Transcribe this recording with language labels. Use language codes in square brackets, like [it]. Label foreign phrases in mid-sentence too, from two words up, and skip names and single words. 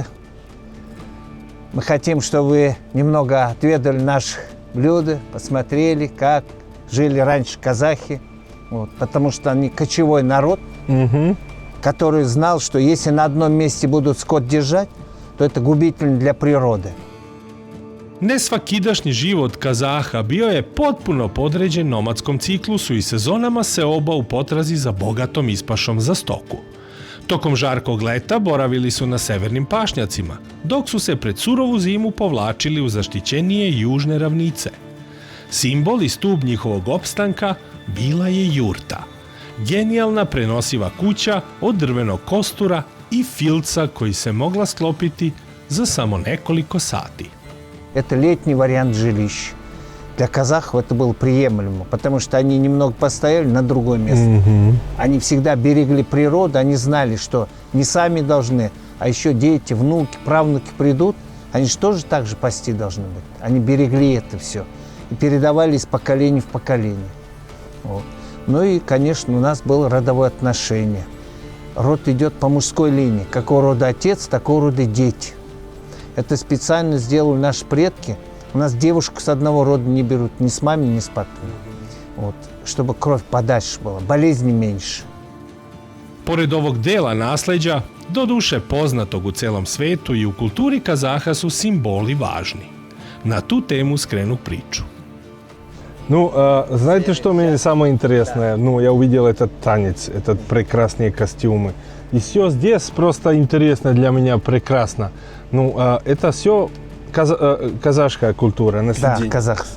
[ru] Мы хотим, чтобы вы немного отведали наших блюд, посмотрели, как жили раньше казахи. Вот, потому что они кочевой народ, Мгм. который знал, что если на одном месте будут скот держать, то это губительно для природы. [sr] Nesvakidašnji život Kazaha bio je potpuno podređen nomadskom ciklusu i sezonama seoba u potrazi za bogatom ispašom za stoku. Tokom žarkog leta boravili su na severnim pašnjacima, dok su se pred surovu zimu povlačili u zaštićenije južne ravnice. Simbol i stub njihovog opstanka bila je jurta, genijalna prenosiva kuća od drvenog kostura i filca koji se mogla sklopiti za samo nekoliko sati. [ru] Это летний вариант жилища. Для казахов это было приемлемо, потому что они немного постояли на другое место. Они всегда берегли природу, они знали, что не сами должны, а еще дети, внуки, правнуки придут, они же тоже так же пасти должны быть. Они берегли это все и передавали из поколения в поколение. Вот. Ну и, конечно, у нас было родовое отношение. Род идет по мужской линии. Какого рода отец, такого рода дети. Это специально сделали наши предки. У нас девушку с одного рода не берут ни с мамой, ни с папой. Вот. Чтобы кровь подальше была, болезни меньше. [sr] Pored ovog dela nasleđa, doduše poznatog u celom svetu i u kulturi Kazaha su simboli važni. Na tu temu skrenu priču. [ru] Ну, знаете, что мне самое интересное? Ну, я увидел этот танец, этот прекрасные костюмы. И все здесь просто интересно для меня, прекрасно. Ну, это все казахская культура, Да, наследие. казахство.